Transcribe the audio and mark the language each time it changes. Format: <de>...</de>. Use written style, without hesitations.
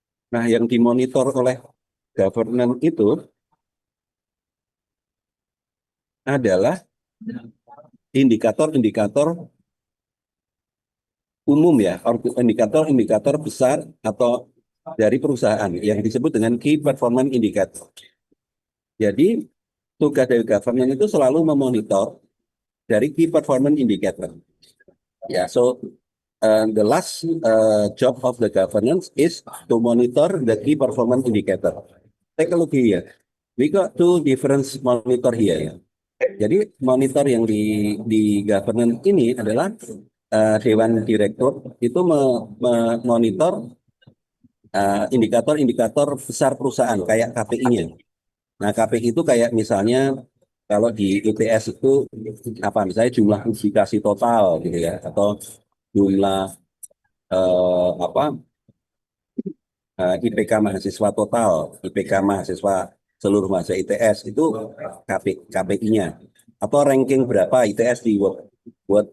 <id>Nah, yang dimonitor oleh governance itu adalah indikator-indikator umum ya, indikator-indikator besar atau dari perusahaan yang disebut dengan Key Performance Indicator. Jadi, tugas dari governance itu selalu memonitor dari Key Performance Indicator.</id> <en>Ya, so the last job of the governance is to monitor the Key Performance Indicator. Take a look here. We got two different monitor here ya.</en> <id>Jadi monitor yang di governance ini adalah Dewan Direktur itu memonitor indikator-indikator besar perusahaan kayak KPI-nya. Nah, KPI itu kayak misalnya kalau di ITS itu apa misalnya jumlah publikasi total gitu ya atau jumlah apa IPK mahasiswa total, IPK mahasiswa seluruh mahasiswa ITS itu KPI-nya atau ranking berapa ITS di World.</id>